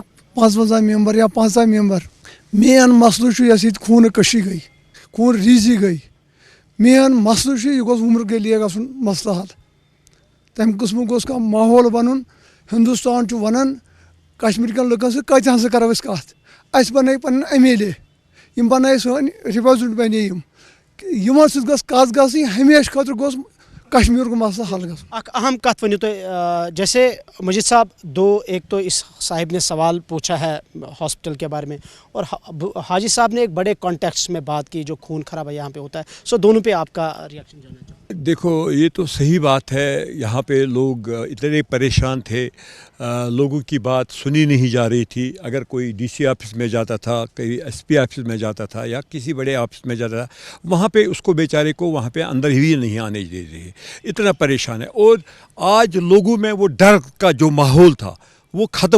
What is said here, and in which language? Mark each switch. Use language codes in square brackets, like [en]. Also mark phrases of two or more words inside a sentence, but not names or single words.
[ks] 55 ممبر یا 15 ممبر مین مسلہٕ چھُ یۄس ییٚتہِ خوٗنہٕ کٔشی گٔے خوٗن ریٖزی گٔے مین مسلہٕ چھُ یہِ گوٚژھ وُمرٕ گٔلیے گژھُن مسلہٕ حل تَمہِ قٕسمُک گوٚژھ کانٛہہ ماحول بنُن ہندوستان چھُ ونان کشمیٖر کٮ۪ن لُکن سۭتۍ کۭتِہن سۭتۍ کرو أسۍ کتھ اَسہِ بنٲے پنٕنۍ MLA یِم بنٲے سٲنۍ رِپرٛزنٹ بنے یِمن سۭتۍ گٔژھ کتھ گژھٕنۍ ہمیشہٕ خٲطرٕ گوٚژھ کشمیٖرُک مسلہٕ حل گژھُن [ur] ایک اہم [ks] کت ونیو [ur] تو جیسے مجید صاحب ایک تو اس صاحب نے سوال پوچھا ہے ہاسپٹل کے بارے میں اور حاجی صاحب نے ایک بڑے کانٹیکسٹ میں بات کی جو خون خرابہ یہاں پہ ہوتا ہے سو دونوں پہ آپ کا ریئیکشن جاننا چاہوں دیکھو یہ تو صحیح بات ہے یہاں پہ لوگ اتنے پریشان تھے لوگوں کی بات سنی نہیں جا رہی تھی اگر کوئی DC آفس میں جاتا تھا کوئی SP آفس میں جاتا تھا یا کسی بڑے آفس میں جاتا تھا وہاں پہ اس کو بیچارے کو وہاں پہ اندر ہی نہیں آنے دے رہے اتنا پریشان ہے اور آج لوگوں میں وہ ڈر کا جو ماحول تھا وہ ختم